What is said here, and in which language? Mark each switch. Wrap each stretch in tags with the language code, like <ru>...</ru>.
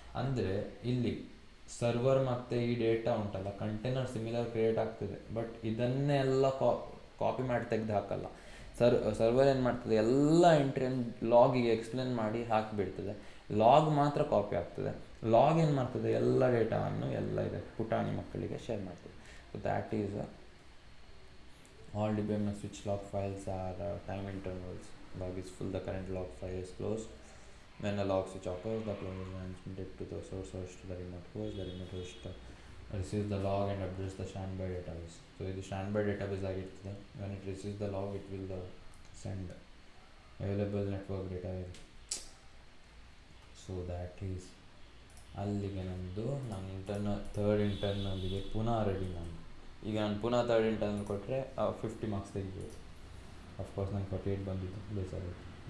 <kn>ಅಂದರೆ ಇಲ್ಲಿ ಸರ್ವರ್ ಮತ್ತು ಈ ಡೇಟಾ ಉಂಟಲ್ಲ, ಕಂಟೈನರ್ ಸಿಮಿಲರ್ ಕ್ರಿಯೇಟ್ ಆಗ್ತದೆ, ಬಟ್ ಇದನ್ನೆಲ್ಲ ಕಾಪಿ ಮಾಡಿ ತೆಗೆದು ಹಾಕಲ್ಲ. ಸರ್ವರ್ ಏನು ಮಾಡ್ತದೆ, ಎಲ್ಲ ಎಂಟ್ರಿಯನ್ನು ಲಾಗಿಗೆ ಎಕ್ಸ್ಪ್ಲೇನ್ ಮಾಡಿ ಹಾಕಿಬಿಡ್ತದೆ. ಲಾಗ್ ಮಾತ್ರ ಕಾಪಿ ಆಗ್ತದೆ. ಲಾಗ್ ಏನು ಮಾಡ್ತದೆ, ಎಲ್ಲ ಡೇಟಾವನ್ನು ಎಲ್ಲ ಇದೆ ಪುಟಾಣಿ ಮಕ್ಕಳಿಗೆ ಶೇರ್ ಮಾಡ್ತದೆ.</kn> <en>So that is all DBMS switch log files are time intervals. Log is full, the current log file is closed. When a log switch occurs, the clone is transmitted to the source host to the remote host. The remote host receives the log and updates the standby database. So</en> <kn>ಇದು stand by database ಆಗಿರ್ತದೆ.</kn> <en>When it receives the log, it will send available network data. So that is</en> <kn>ಅಲ್ಲಿಗೆ ನಮ್ಮದು ನಾನು third ಇಂಟರ್ನಲ್ಲಿಗೆ ಪುನಃ ready ನಾನು. ಈಗ ನಾನು ಪುನಃ ಥರ್ಡ್ ಇಂಟರ್ನಲ್ ಕೊಟ್ಟರೆ 50 ಮಾರ್ಕ್ಸ್ ತೆಗಿಬೋದು. ಅಫ್ಕೋರ್ಸ್ ನಂಗೆ 48 ಬಂದಿದ್ದು ಬೇಸಾಗುತ್ತೆ.</kn>